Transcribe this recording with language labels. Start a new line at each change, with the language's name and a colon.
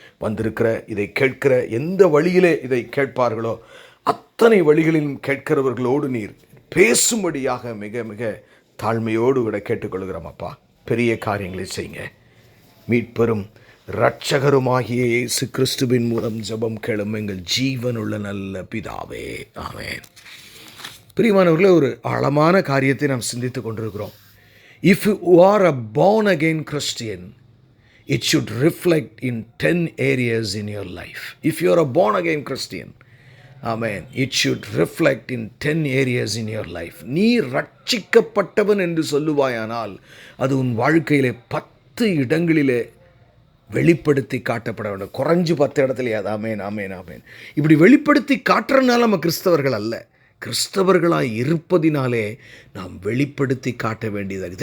Tamil: வந்திருக்கிற இதை கேட்கிற எந்த வழியிலே இதை கேட்பார்களோ அத்தனை வழிகளிலும் கேட்கிறவர்களோடு நீர் பேசும்படியாக மிக மிக தாழ்மையோடு கூட கேட்டுக்கொள்கிறோம் அப்பா. பெரிய காரியங்களை செய்யுங்க. மீட்பெரும் இரட்சகருமாகிய இயேசு கிறிஸ்துவின் மூலம் ஜெபம் கேளும் எங்கள் ஜீவனுள்ள நல்ல பிதாவே, ஆமென். பிரியமானவர்களே, ஒரு ஆழமான காரியத்தை நாம் சிந்தித்து கொண்டிருக்கிறோம்.
English: If you are a born again Christian, it should reflect in 10 areas in your life. If you are a born again Christian, amen, it should reflect in 10 areas in your life.
Tamil: நீ ரட்சிக்கப்பட்டவன் என்று சொல்லுவாயானால் அது உன் வாழ்க்கையிலே 10 இடங்களிலே வெளிப்படுத்தி காட்டப்பட வேண்டும். குறைஞ்சு 10 இடத்துலையே அது. ஆமேன் ஆமேன் ஆமேன். இப்படி வெளிப்படுத்தி காட்டுறதுனால நம்ம கிறிஸ்தவர்கள் அல்ல, கிறிஸ்தவர்களாக இருப்பதினாலே நாம் வெளிப்படுத்தி காட்ட வேண்டியதாக.